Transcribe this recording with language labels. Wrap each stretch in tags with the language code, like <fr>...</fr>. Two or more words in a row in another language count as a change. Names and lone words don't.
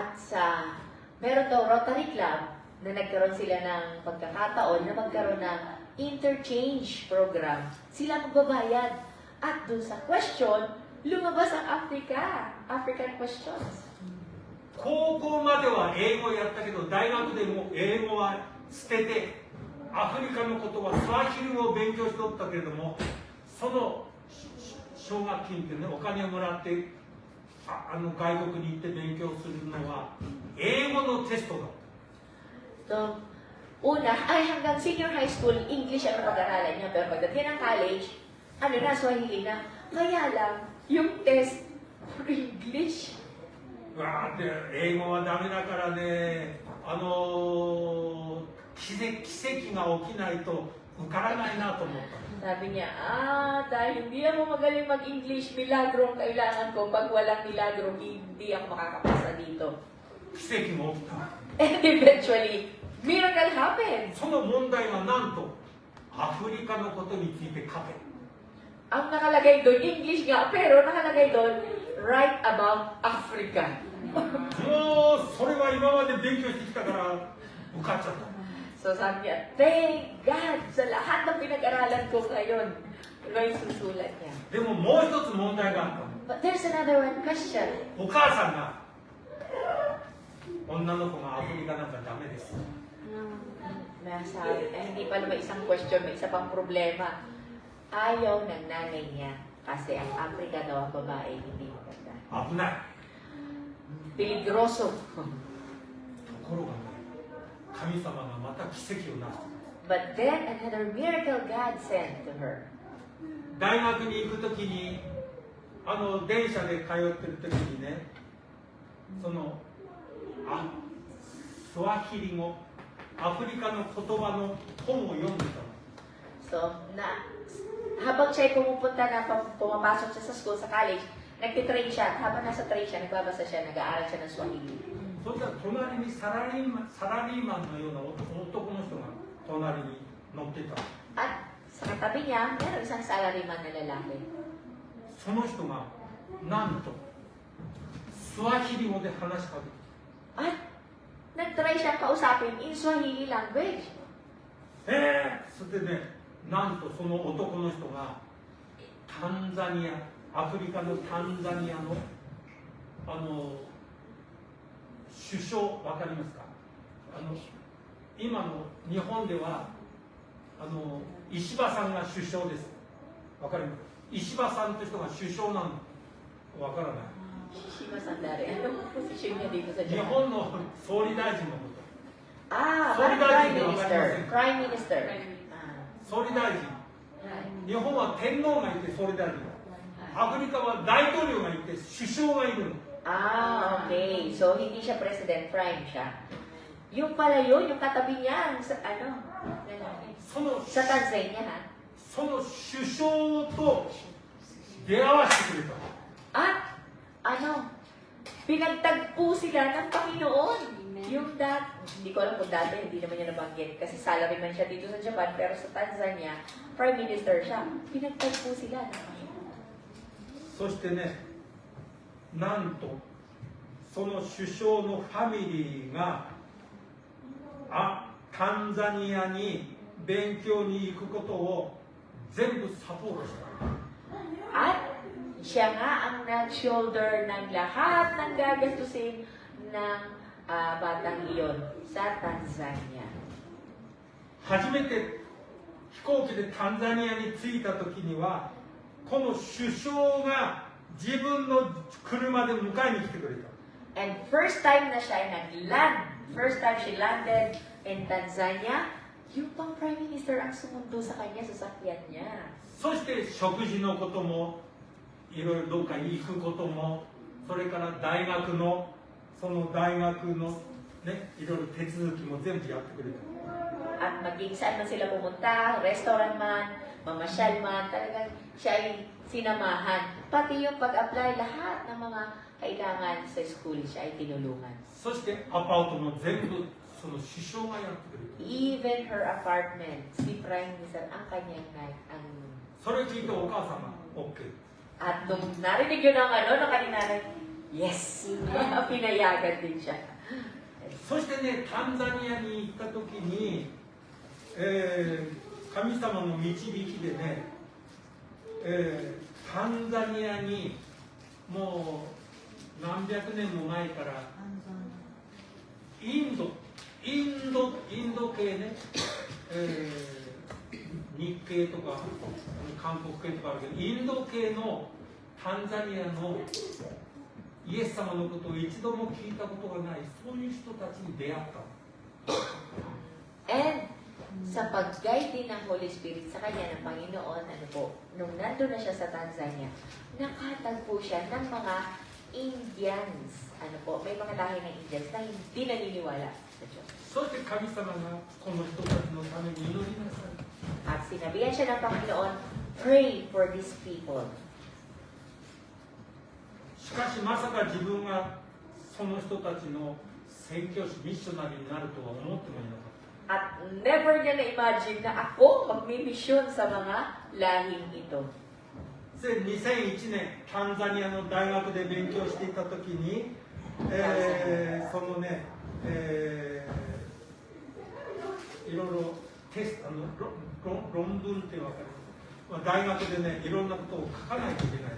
<tl>At sa meron daw Rotary Club na nagkaroon sila ng pagkakataon na magkaroon ng</tl> <en>interchange program.</en> <tl>Sila magbabayad. At dun sa question, lumabas ang</tl> <en>African questions.</en> <ja>高校までは英語やったけど、大学でも英語は捨てて、アフリカの言葉、スワヒリ語を勉強しとったけれども、その奨学金ってね、お金をもらって、外国に行って勉強するのは、英語のテストだ。</ja> <tl>So, una, ay hanggang</tl> <en>senior high school,</en> <tl>English ang pag-aralan niya. Pero pagdating ng college, Swahili na. Kaya lang, yung test, English.</tl> <ja>うわーって英語はダメだからね、奇跡が起きないと受からないなと思った。</ja> <tl>Sabi niya, dahil hindi ako magaling mag-English, milagro ang kailangan ko. Pag walang milagro, hindi ako makakapasa dito.</tl> <ja>奇跡が起きた。</ja> <en>And eventually, miracle happened.</en> <ja>その問題はなんとアフリカのことについて書け。</ja> <tl>Ang nakalagay doon, English nga, pero nakalagay doon,</tl> <en>write about Africa.</en> <ja>もうそれは今まで勉強してきたから受かっちゃった。</ja> <tl>So sabi niya,</tl> <en>thank God</en> <tl>sa lahat ng pinag-aralan ko ngayon. Pero yung susulat niya.</tl> <ja>でももう一つ問題があったの。</ja> <en>But there's another one question.</en> <ja>お母さんが女の子がアフリカなんかダメです。</ja> <tl>Hindi pa naman isang question, may isa pang problema. Ayaw ng nanay niya kasi ang Africa daw ang babae, hindi maganda.</tl> <ja>危ない。</ja> <tl>Peligroso.</tl> <ja>ところがね、神様がまた奇跡をなして。</ja> <en>But then another miracle God sent to her.</en> <ja>大学に行くときに電車で通ってるときにね、スワヒリ語、アフリカの言葉の本を読んでたの。</ja> <tl>So, habang siya'y pumapasok siya sa school, sa college, nagtitrain siya. Habang nasa train siya, nagbabasa siya, nag-aaral siya ng Swahili.</tl> <ja>そしたら隣にサラリーマンのような男の人が隣に乗ってた。</ja> <tl>At sa katabi niya, meron isang salaryman na lalaki.</tl> <ja>その人がなんとスワヒリ語で話しかけて。</ja> <tl>At nag-try siya kausapin in</tl> <en>Swahili language.</en> <ja>それでね、なんとその男の人がタンザニア、アフリカのタンザニアの首相、わかりますか？今の日本では石破さんが首相です。わかります？石破さんという人が首相なの。わからない。 Shishima Sandari.</ja> <tl>Anong posisyon niya dito sa</tl> <ja>日</ja> <tl>Japan?</tl> <ja>本の総理大臣のこと。</ja> <tl>Parang</tl> <en>Solidarity Prime</en> <tl>ng</tl> <en>Minister. Organization. Prime Minister.</en> <ja>総理大臣。日本は天皇がいてそれである。アフリカは大統領がいて首相がいるの。 Okay.</ja> <tl>So, hindi siya president, prime siya. Yung pala yun, yung katabi niya, sa, ano,</tl> <ja>その</ja> <tl>sa Tanzania, ha?</tl> <ja>その首相と出会わせてくれた。</ja> <tl>At, ano, pinagtagpo sila ng Panginoon. Yung hindi ko alam kung dati, hindi naman niya nabanggit. Kasi salaryman siya dito sa Japan, pero sa Tanzania,</tl> <en>prime minister</en> <tl>siya. Pinagtagpo sila ng Panginoon.</tl> <ja>そしてね、なんとその首相のファミリーがタンザニアに勉強に行くことを全部サポートした。</ja> <tl>At siya nga ang nag-shoulder ng lahat ng gagastusin ng batang iyon sa Tanzania.</tl> <ja>初めて飛行機でタンザニアに着いた時にはこの首相が自分の車で迎えに来てくれた。</ja> <en>And first time</en> <tl>na siya ay nag-land,</tl> <en>first time she landed in Tanzania,</en> <tl>yung pang prime minister ang sumundo sa kanya, sa sakyan niya.</tl> <ja>そして食事のこともいろいろどっかに行くこともそれから大学のその大学のねいろいろ手続きも全部やってくれた。</ja> <tl>At maging saan man sila pumunta, restaurant man, mamasyal man, talagang siya ay sinamahan. Pati yung pag-apply, lahat ng mga kailangan sa school, siya ay tinulungan.</tl> <ja>そしてアパートも全部その首相がやってくれた。</ja> <en>Even her apartment,</en> <tl>si</tl> <en>Prime Minister</en> <tl>ang kanyang ang</tl> <ja>それ聞いてお母さんが OK。</ja> <tl>at nung narinig yun ng kanina yes, pinayagan din siya.</tl> <ja>そしてねタンザニアに行った時に、神様の導きでね、タンザニアにもう何百年も前からインド系ね、日系とか韓国系とかあるけどインド系のタンザニアのイエス様のことを一度も聞いたことがないそういう人たちに出会った。</ja> <tl>And sa pag-guide din ng</tl> <en>Holy Spirit</en> <tl>sa kanya ng Panginoon, nung nandun na siya sa Tanzania, nakatagpo siya ng mga Indians. May mga lahi ng Indians na hindi naniniwala sa Diyos.</tl> <ja>そして神様がこの人たちのために祈りなさい。</ja> <tl>At sinabihan siya ng Panginoon,</tl> <en>pray for these people.</en> <ja>しかしまさか自分がその人たちの宣教師ミッショナリーになるとは思ってもいなかった。</ja> <tl>At never niya na-imagine na ako magmimisyon sa mga lahing ito.</tl> <ja>で2001年タンザニアの大学で勉強していた時に、そのね、いろいろテスト論文って分かる、大学でねいろんなことを書かないといけない。</ja>